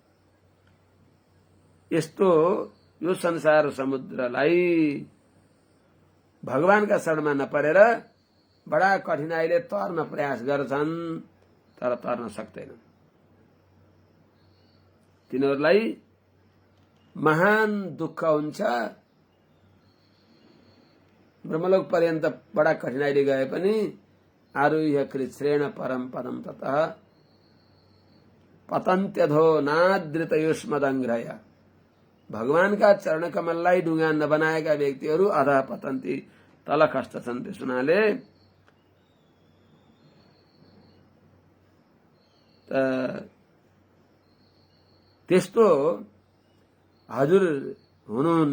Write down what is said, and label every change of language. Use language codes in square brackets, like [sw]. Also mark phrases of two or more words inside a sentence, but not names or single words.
[ne] यस्तो यो संसार समुद्रलाई भगवानका शरणमा नपरेर बडा कठिनाइले तर्न प्रयास गर्छन्, तर तर्न सक्दैनन्। तिनीहरूलाई महान दुःख हुन्छ। ब्रह्मलोक पर्यन्त बडा कठिनाइले गए पनि [sa] आरुह्य कृच्छ्रेण परम पदम ततः पतन्त्यधो नादृतयुष्मदङ्घ्रय। [ne] भगवानका चरण कमललाई डुङ्गा नबनाएका व्यक्तिहरू [sa] अधः पतन्ती, [ne] तल खस्दछन्। त्यस हुनाले त्यस्तो हजुर हुनुहुन्न।